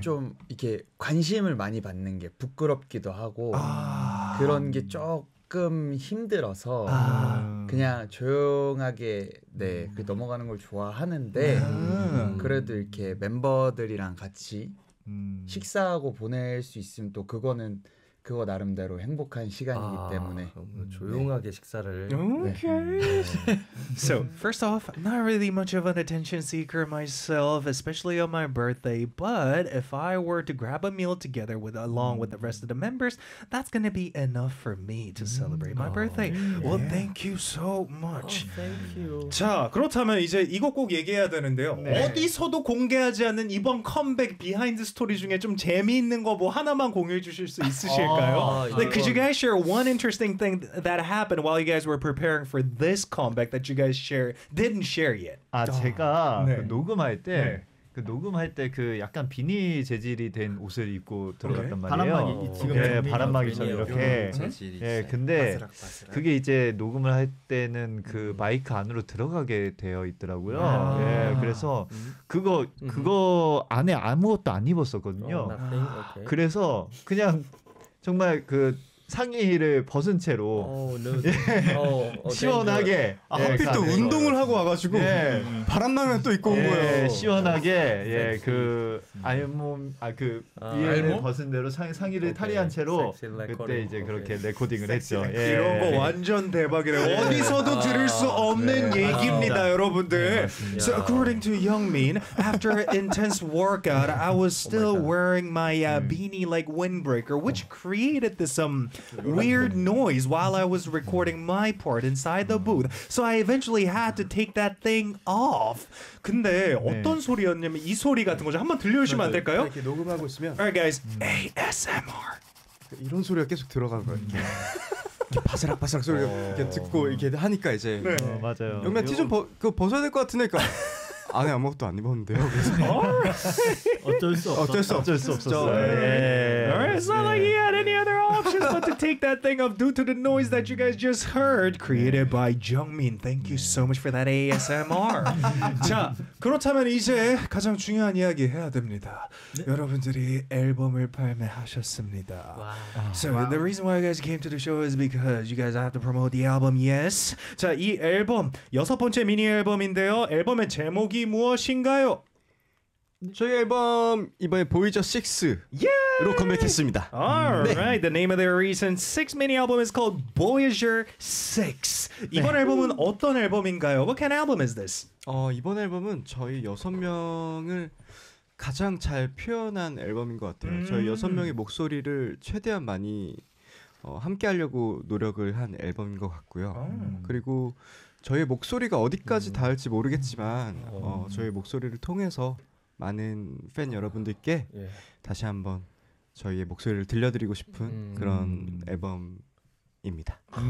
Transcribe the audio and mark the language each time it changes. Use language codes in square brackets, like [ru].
[ko] 좀 이렇게 관심을 많이 받는 게 부끄럽기도 하고 그런 게 쪽 조금 힘들어서 그냥 조용하게 네, 그 넘어가는 걸 좋아하는데 그래도 이렇게 멤버들이랑 같이 식사하고 보낼 수 있으면 또 그거는 그거 나름대로 행복한 시간이기 때문에 조용하게 네. 식사를 [en] okay. 네. So first off, not really much of an attention seeker myself, especially on my birthday. But if I were to grab a meal together with along with the rest of the members, that's gonna be enough for me to celebrate my birthday. Yeah. Well, thank you so much. Oh, thank you. [ko] 자 그렇다면 이제 이거 꼭 얘기해야 되는데요. 네. 어디서도 공개하지 않는 이번 컴백 비하인드 스토리 중에 좀 재미있는 거 뭐 하나만 공유해 주실 수 있으실? [en] 아, could you guys share one interesting thing that happened while you guys were preparing for this comeback that you guys share didn't share yet? [ko] 아 제가 네. 그 녹음할 때 네. 그 녹음할 때 그 약간 비니 재질이 된 옷을 입고 들어갔단 오케이. 말이에요. 바람막이 네, 바람막이처럼 이렇게. 예, 네, 근데 바스락. 그게 이제 녹음을 할 때는 그 마이크 안으로 들어가게 되어 있더라고요. 예, 아~ 네, 그래서 그거 안에 아무것도 안 입었었거든요. 그래서 그냥 정말 그 상의를 벗은 채로 시원하게 아, 네, 하필 또 네, 운동을 하고 와가지고 네. 바람 나면 또 입고 온 네, 거예요. 시원하게 예, 그 알몸 아, 그 위에를 아, 벗은 대로 상의를 탈의한 채로 그때 이제 그렇게 레코딩을 했죠. 예. 이런 거 완전 대박이래요. 네. 어디서도 아, 들을 수 없는 네. 얘기입니다, 아, 여러분들. 네, [en] so according to Youngmin, after an intense workout, I was still wearing my beanie like windbreaker, which created this weird noise while I was recording my part inside the booth. So I eventually had to take that thing off. [ko] 근데 네. 어떤 소리였냐면 이 소리 같은 거죠. 한번 들려주시면 안 될까요? 이렇게 녹음하고 있으면 [en] All right, guys. ASMR. [ko] 이런 소리가 계속 들어가는 거예요. 이렇게 바스락바스락 소리가 이렇게 듣고 이렇게 하니까 이제 네. 맞아요. 그러면 티 좀 그거 벗어야 될 것 같으니까 안에 아무것도 안 입었는데요. 어쩔 수 없었어. 어쩔 수 없었어요. 네. 네. [en] It's not like he had any other options but to take that thing off due to the noise that you guys just heard created by Jungmin. Thank you so much for that ASMR. [ko] 자, 그렇다면 이제 가장 중요한 이야기 해야 됩니다. 네? 여러분들이 앨범을 발매하셨습니다. [en] Wow. So the reason why you guys came to the show is because you guys have to promote the album, yes? [ko] 자, 이 앨범, 여섯 번째 미니 앨범인데요. 앨범의 제목이 무엇인가요? 저희 앨범 이번에 보이저 6로 컴백했습니다. [en] Alright, 네. the name of their recent 6 mini album is called Voyager 6. [ko] 이번 네. 앨범은 어떤 앨범인가요? [en] What kind of album is this? [ko] 이번 앨범은 저희 6명을 가장 잘 표현한 앨범인 것 같아요. 저희 6명의 목소리를 최대한 많이 함께 하려고 노력을 한 앨범인 것 같고요. 그리고 저희 목소리가 어디까지 닿을지 모르겠지만 저희 목소리를 통해서 많은 팬 여러분들께 다시 한번 저희의 목소리를 들려드리고 싶은 그런 앨범 입니다.